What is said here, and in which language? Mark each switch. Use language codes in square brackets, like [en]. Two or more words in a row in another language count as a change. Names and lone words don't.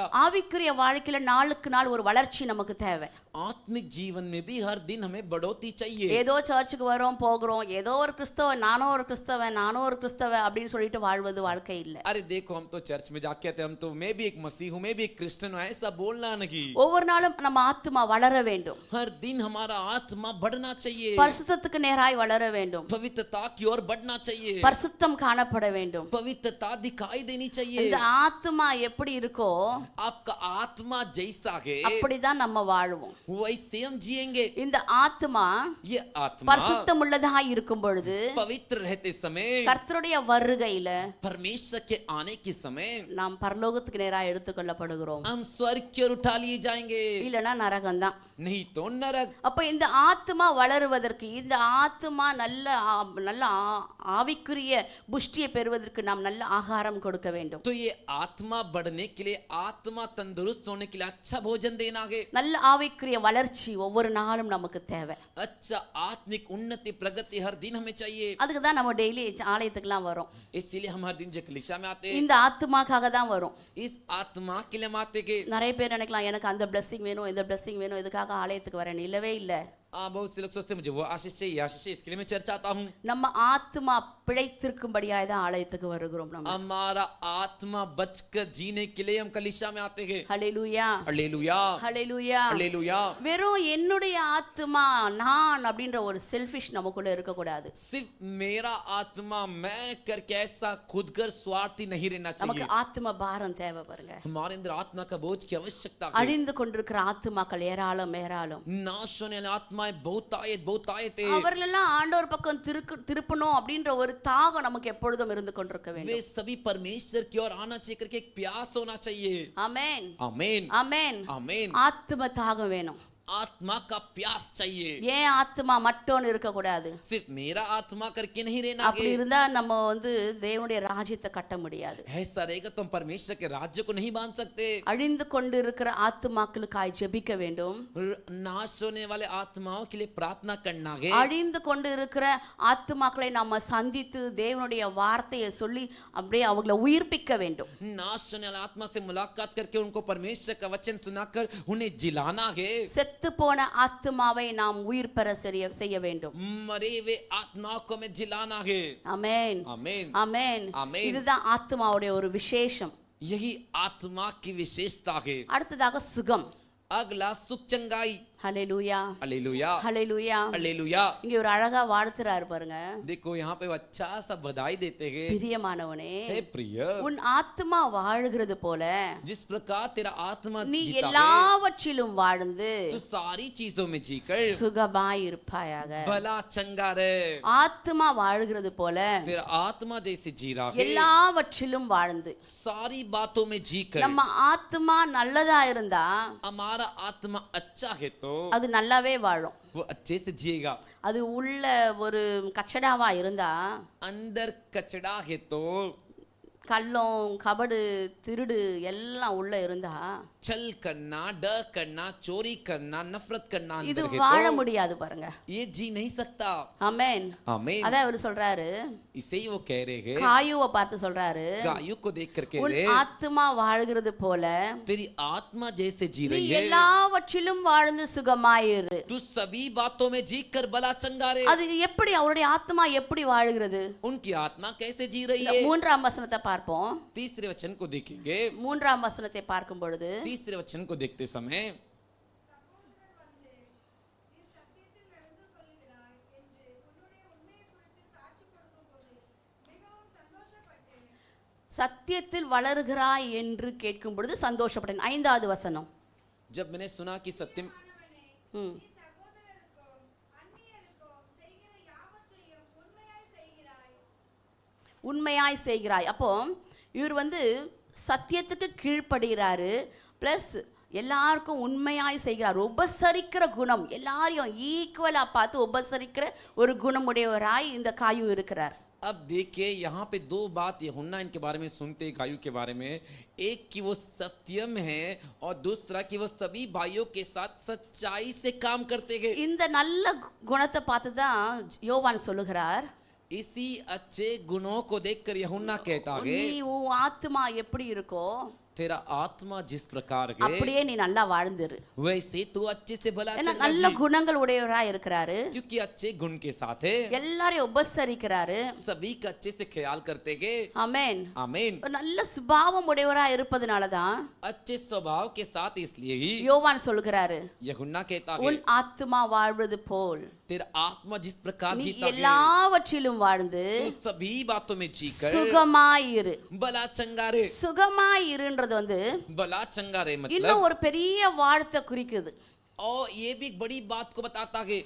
[ta] ஆவிக்குரிய வாழ்க்கையில நாளுக்கு நாள் ஒரு வளர்ச்சி நமக்கு தேவை. [hi] आत्मिक जीवन में भी हर दिन हमें बढ़ोतरी चाहिए। [ta] ஏதோ சர்ச்சுக்கு வரோம் போகிறோம், ஏதோ ஒரு கிறிஸ்தவன், நானும் ஒரு கிறிஸ்தவன், நானும் ஒரு கிறிஸ்தவன் அப்படின்னு சொல்லிட்டு வாழ்வது வாழ்க்கை இல்லை. [hi] अरे देखो हम तो चर्च में जाके आते हैं, हम तो मैं भी एक मसीह हूँ, मैं भी एक क्रिश्चियन हूँ, ऐसा बोलना नहीं। [ta] ஒவ்வொரு நாளும் நம்ம ஆத்துமா வளர வேண்டும், [hi] हर दिन हमारा आत्मा बढ़ना चाहिए, [ta] பரிசுத்தத்துக்கு நேராய் வளர வேண்டும், [hi] पवित्रता की ओर बढ़ना चाहिए, [ta] பரிசுத்தம் காணப்பட வேண்டும். [hi] पवित्रता दिखाई देनी चाहिए। [ta] இந்த ஆத்துமா எப்படி இருக்கோ [hi] आपका आत्मा जैसा है [ta] அப்படிதான் நம்ம வாழுவோம். [hi] वैसे हम जिएंगे। [ta] இந்த ஆத்துமா [hi] ये आत्मा [ta] பரிசுத்தம் உள்ளதாக இருக்கும் பொழுது [hi] पवित्र रहते समय, [ta] கர்த்தருடைய வருகையில [hi] परमेश्वर के आने के समय [ta] நாம் பரலோகத்துக்கு நேராக எடுத்துக்கொள்ளப்படுகிறோம், [hi] हम स्वर्ग की ओर उठा लिए जाएंगे, [ta] இல்லனா நரகம்தான். [hi] नहीं तो नरक। [ta] அப்ப இந்த ஆத்துமா வளருவதற்கு, இந்த ஆத்துமா நல்ல நல்ல ஆவிக்குரிய புஷ்டியை பெறுவதற்கு நாம் நல்ல ஆகாரம் கொடுக்க வேண்டும். [hi] तो ये आत्मा बढ़ने के लिए, आत्मा तंदुरुस्त होने के लिए अच्छा भोजन देना है। [ta] நல்ல ஆவிக்குரிய வளர்ச்சி ஒவ்வொரு நாளும் நமக்கு தேவை. [hi] अच्छा आत्मिक उन्नति प्रगति हर दिन हमें चाहिए। [ta] அதுக்கு தான் நம்ம டெய்லி ஆலயத்துக்குலாம் வரோம். [hi] इसीलिए हम हर दिन जो कलीसिया में आते हैं, [ta] இந்த ஆத்துமாக்காக தான் வரும். [hi] इस आत्मा के लिए हम आते हैं। [ta] நிறைய பேர் நினைக்கலாம் எனக்கு அந்த blessing வேணும், இந்த blessing வேணும், இதுக்காக ஆலயத்துக்கு வரேன். இல்லவே இல்லை. [hi] बहुत से लोग सोचते हैं मुझे वो आशीष चाहिए, आशीष चाहिए, इसके लिए मैं चर्च आता हूँ। [ta] நம்ம ஆத்துமா பிழைத்திருக்கும்படியாய் தான் ஆலயத்துக்கு வருகிறோம். நம்ம [hi] हमारा आत्मा बचकर जीने के लिए हम कलीसिया में आते हैं। [ta] ஹல்லேலூயா, [hi] हालेलुया, [ta] ஹல்லேலூயா. [hi] हालेलुया। [ta] வெறும் என்னுடைய ஆத்துமா, நான் அப்படின்ற ஒரு செல்ஃபிஷ் நமக்குள்ள இருக்க கூடாது. [hi] सिर्फ मेरा आत्मा मैं करके ऐसा खुद कर स्वार्थी नहीं रहना [ta] நமக்கு [hi] चाहिए। [ta] ஆத்தும பாரம் தேவை பாருங்க. [hi] हमारे अंदर आत्मा का बोझ की आवश्यकता है। [ta] அழிந்து கொண்டிருக்கிற ஆத்துமாக்கள் ஏராளம் ஏராளம். [hi] नाश होने वाली आत्माएं बहुत आए थे। [ta] அவர்களெல்லாம் ஆண்டவர் பக்கம் திருப்பணும் அப்படின்ற ஒரு தாகம் நமக்கு எப்பொழுதும் இருந்து கொண்டிருக்க [hi] वे [ta] வேண்டும். [hi] सभी परमेश्वर की ओर आना चाहिए करके एक प्यास होना चाहिए। [ta] ஆமென், [hi] आमीन, [ta] ஆமென். [hi] आमीन। [ta] ஆத்தும தாகம் வேணும். [hi] आत्मा का प्यास चाहिए। [ta] ஏன் ஆத்துமா மட்டும்னு இருக்க கூடாது? [hi] सिर्फ मेरा आत्मा करके नहीं रहना [ta] அப்படி [hi] है। [ta] இருந்தா நம்ம தேவனுடைய ராஜ்யத்தை கட்ட முடியாது. [hi] ऐसा रहेगा तो हम परमेश्वर के राज्य को नहीं बांध सकते। [ta] அழிந்து கொண்டிருக்கிற ஆத்துமாக்களுக்காய் ஜெபிக்க வேண்டும். [hi] नाश होने वाले आत्माओं के लिए प्रार्थना करना है। [ta] அழிந்து கொண்டு இருக்கிற ஆத்துமாக்களை நம்ம சந்தித்து தேவனுடைய வார்த்தையை சொல்லி அப்படியே அவங்களை உயிர்ப்பிக்க வேண்டும். [hi] नाश होने वाले आत्मा से मुलाकात करके उनको परमेश्वर का वचन सुनाकर उन्हें जिलाना है। [ta] செத்து போன ஆத்துமாவை நாம் உயிர் பெற செய்ய வேண்டும். [hi] मरे हुए आत्माओं को हमें जिलाना है। [ta] ஆமென், [hi] आमीन, [ta] ஆமென். ஆமென். இதுதான் ஆத்துமாவுடைய ஒரு விசேஷம். [hi] यही आत्मा की विशेषता है। [ta] அடுத்ததாக சுகம். [hi] अगला सुख चंगाई। [ta] ஹல்லேலூயா, [hi] हालेलुया, [ta] ஹல்லேலூயா. [hi] हालेलुया। [ta] இங்க ஒரு அழகா வாழ்த்துறாரு பாருங்க. [hi] देखो यहाँ पे अच्छा सा बधाई देते हैं। [ta] பிரியமானவனே, [hi] हे प्रिय, [ta] உன் ஆத்துமா வாழ்கிறது போல [hi] जिस प्रकार तेरा आत्मा [ta] நீ [hi] जीता है, [ta] எல்லாவற்றிலும் வாழ்ந்து [hi] तो सारी चीजों में जीकर [ta] சுகமாய் இருப்பாயாக. [hi] भला चंगा रहे। [ta] ஆத்துமா வாழ்கிறது போல [hi] तेरा आत्मा जैसे जी रहा है, [ta] எல்லாவற்றிலும் வாழ்ந்து. [hi] सारी बातों में जीकर [ta] நம்ம ஆத்துமா நல்லதா இருந்தா [hi] हमारा आत्मा अच्छा है तो [ta] அது நல்லாவே வாழும். [hi] वो अच्छे से जिएगा। [ta] அது உள்ள ஒரு கச்சடாவா இருந்தா [hi] अंदर कचड़ा है तो [ta] கள்ளம் கபடு திருடு எல்லாம் உள்ள இருந்தா [hi] छल करना, डर करना, चोरी करना, नफरत करना [ta] இது [hi] अंदर है [ta] வாழ [hi] तो [ta] முடியாது பாருங்க. [hi] ये जी नहीं सकता. [ta] ஆமென். [hi] आमीन. [ta] அதான் அவர் சொல்றாரு, [hi] इसे ही वो कह रहे हैं, [ta] காயுவை பார்த்து சொல்றாரு, [hi] गायों को देख कर कह [ta] உன் [hi] रहे, [ta] ஆத்துமா வாழ்கிறது போல [hi] तेरी आत्मा जैसे जी [ta] நீ [hi] रही है, [ta] எல்லாவற்றிலும் வாழ்ந்து சுகமாயிரு. [hi] तू सभी बातों में जी कर भला चंगा रे. [ta] அது எப்படி அவருடைய ஆத்மா எப்படி வாழுகிறது? [hi] उनकी आत्मा कैसे जी रही [ta] இந்த [hi] है? [ta] மூன்றாம் வசனத்தை பார்ப்போம். [hi] तीसरे वचन को देखेंगे. [ta] மூன்றாம் वசனத்தை பார்க்கும் பொழுது [hi] तीसरे वचन को देखते समय [ta] சத்தியத்தில் வளருகிறாய் என்று கேட்கும் பொழுது சந்தோஷப்பட்டேன். ஐந்தாவது வசனம். [hi] जब मैंने सुना कि सत्य [ta] ம். உண்மையாய் செய்கிறாய். அப்போ இவர் சத்தியத்துக்கு கீழ்ப்படுகிறாரு, ப்ளஸ் எல்லாருக்கும் உண்மையாய் செய்கிறார். உபசரிக்கிற குணம், எல்லாரையும் ஈக்குவலாக பார்த்து உபசரிக்கிற ஒரு குணமுடையவராய் இந்த காயு இருக்கிறார். [hi] अब देखिए यहाँ पे दो बात यूहन्ना इनके बारे में सुनते हैं, गायों के बारे में, एक कि वो सत्यम है और दूसरा कि वो सभी भाइयों के साथ सच्चाई से काम करते हैं. [ta] இந்த நல்ல குணத்தை பார்த்து தான் யோவான் சொல்லுகிறார், [hi] इसी अच्छे गुणों को देखकर यूहन्ना कहता है, [ta] நீ உன் ஆத்மா எப்படி இருக்கோ [hi] तेरा आत्मा जिस प्रकार है [ta] அப்படியே நீ நல்லா வாழ்ந்துரு. [hi] वैसे तू अच्छे से भला [ta] ஏன்னா [hi] चंगा [ta] நல்ல [hi] जी. [ta] குணங்கள் உடையவராய் இருக்கிறாரு, [hi] क्योंकि अच्छे गुण के साथ है, [ta] எல்லாரையும் உபசரிக்கிறாரு. [hi] सभी का अच्छे से ख्याल करते हैं. [ta] ஆமென். [hi] आमीन. [ta] ஒரு நல்ல சுபாவம் உடையவராய் இருப்பதனால தான் [hi] अच्छे स्वभाव के साथ इसलिए ही [ta] யோவான் சொல்லுகிறாரு, [hi] यूहन्ना कहता है, [ta] உன் ஆத்மா வாழ்வது போல் [hi] तेरा आत्मा जिस प्रकार [ta] நீ [hi] जीता है [ta] எல்லாவற்றிலும் வாழ்ந்து [hi] तू सभी बातों में जीकर [ta] சுகமாயிரு. [hi] भला चंगा रे. [ta] சுகமாயிருன்றது [hi] भला चंगा रे [ta] இன்னும் [hi] मतलब, [ta] ஒரு பெரிய வாழ்த்தை குறிக்குது. [hi] और ये भी एक बड़ी बात को बताता है,